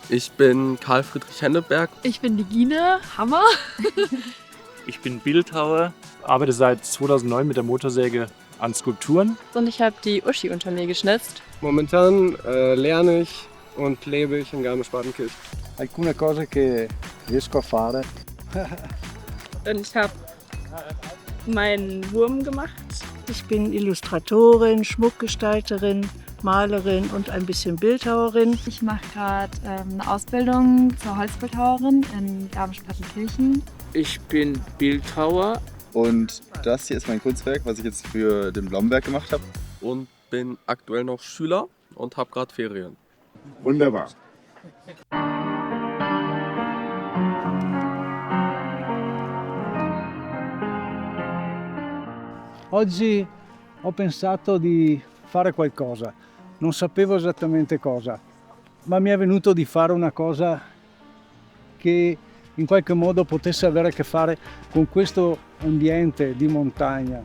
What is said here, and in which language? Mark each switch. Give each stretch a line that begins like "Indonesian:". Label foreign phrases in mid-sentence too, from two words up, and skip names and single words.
German: Ich bin Karl Friedrich Henneberg. Ich bin die Gine Hammer. Ich bin Bildhauer. Arbeite seit 2009 mit der Motorsäge an Skulpturen. Und ich habe die Uschi unter mir geschnitzt. Momentan lerne ich und lebe ich in Garmisch-Partenkirchen.
Italian: Alcune cose che riesco a fare.
German: Und ich habe meinen Wurm gemacht. Ich bin Illustratorin, Schmuckgestalterin, Malerin und ein bisschen Bildhauerin. Ich mache gerade eine Ausbildung zur Holzbildhauerin in Garmisch-Partenkirchen. Ich bin Bildhauer. Und das hier ist mein Kunstwerk, was ich jetzt für den Blomberg gemacht habe. Und bin aktuell noch Schüler und habe gerade Ferien. Wunderbar.
Italian: Oggi ho pensato di fare qualcosa. Non sapevo esattamente cosa, ma mi è venuto di fare una cosa che in qualche modo potesse avere a che fare con questo ambiente di montagna.